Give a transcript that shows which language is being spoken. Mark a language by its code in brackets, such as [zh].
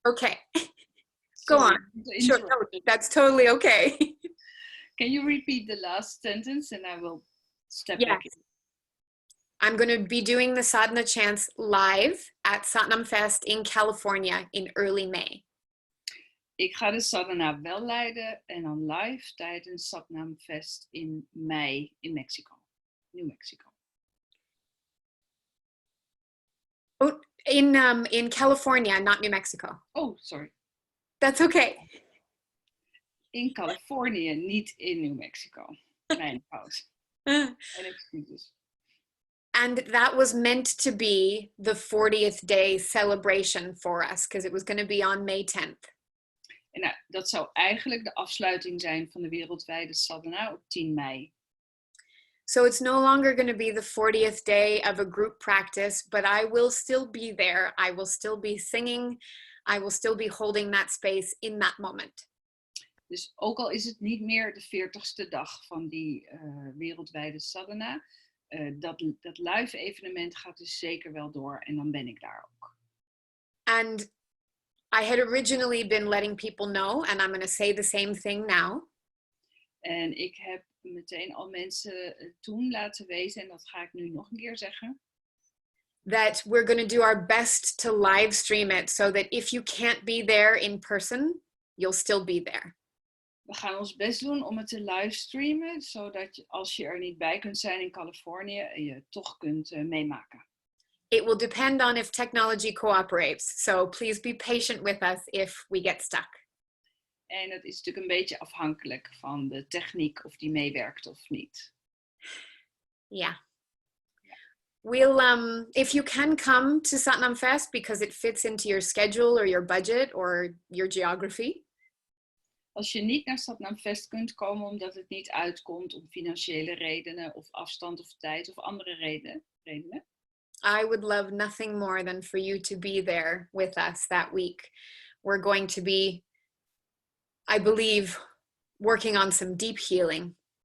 [en] Okay. Go on. Sure, no, that's totally okay. Can you repeat the last sentence and I will step Yes. back in? I'm going to be doing the sadhana chants live at Satnam Fest in California in early May. [nl] Ik ga de sadhana wel leiden en dan live tijdens Satnam Fest in mei in Mexico, New Mexico. [en] Oh, in California, not New Mexico. Oh, sorry. That's okay. [nl] In Californië, niet in New Mexico. Mijn fout. Mijn excuses. [en] And that was meant to be the 40th day celebration for us, because it was going to be on May 10th. [nl] En nou, dat zou eigenlijk de afsluiting zijn van de wereldwijde sadhana op 10 mei. [en] So it's no longer going to be the 40th day of a group practice, but I will still be there. I will still be singing. I will still be holding that space in that moment. [nl] Dus ook al is het niet meer de 40ste dag van die wereldwijde sadhana, dat live evenement gaat dus zeker wel door en dan ben ik daar ook. [en] And I had originally been letting people know, and I'm going to say the same thing now. [nl] En ik heb meteen al mensen toen laten weten, en dat ga ik nu nog een keer zeggen. [en] That we're going to do our best to live stream it so that if you can't be there in person, you'll still be there. [nl] We gaan ons best doen om het te livestreamen, zodat als je er niet bij kunt zijn in Californië, je toch kunt meemaken. [en] It will depend on if technology cooperates. So please be patient with us if we get stuck. [nl] En het is natuurlijk een beetje afhankelijk van de techniek of die meewerkt of niet. [en] Yeah. We'll, if you can come to Satnam Fest because it fits into your schedule or your budget or your geography. [nl] Als je niet naar Satnam Fest kunt komen omdat het niet uitkomt om financiële redenen of afstand of tijd of andere redenen. [en] I would love nothing more than for you to be there with us that week. We're going to be, I believe, working on some deep healing.